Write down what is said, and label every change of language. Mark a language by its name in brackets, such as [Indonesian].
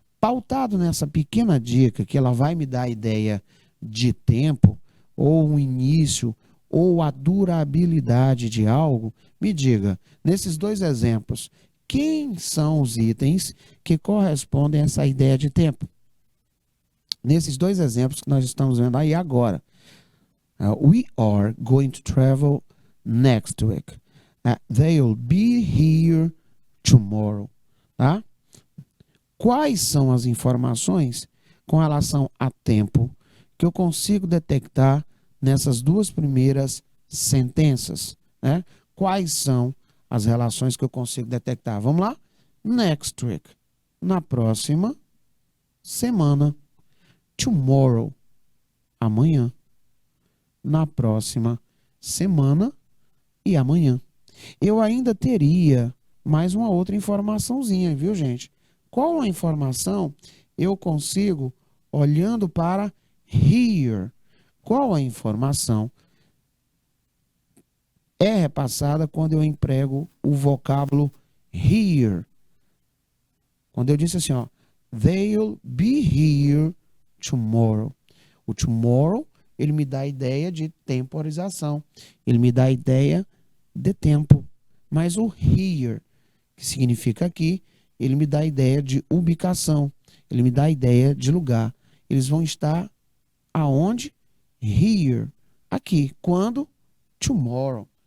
[Portuguese] Pautado nessa pequena dica que ela vai me dar a ideia de tempo ou um início ou a durabilidade de algo, me diga, nesses dois exemplos, quem são os itens que correspondem a essa ideia de tempo? Nesses dois exemplos que nós estamos vendo aí agora. [English] We are going to travel next week. They'll be here tomorrow. [Portuguese] Tá? Quais são as informações com relação a tempo que eu consigo detectar nessas duas primeiras sentenças? Né? Quais são as relações que eu consigo detectar? Vamos lá? [English] Next week. [Portuguese] Na próxima semana. Tomorrow. Amanhã. Na próxima semana e amanhã. Eu ainda teria mais uma outra informaçãozinha, viu, gente? Qual a informação eu consigo olhando para here? Qual a informação é repassada quando eu emprego o vocábulo here? Quando eu disse assim, ó, [English] they'll be here tomorrow. [Portuguese] O tomorrow, ele me dá a ideia de temporização. Ele me dá a ideia de tempo. Mas o here, que significa aqui, ele me dá a ideia de ubicação. Ele me dá a ideia de lugar. Eles vão estar aonde? Here. Aqui. Quando? Tomorrow.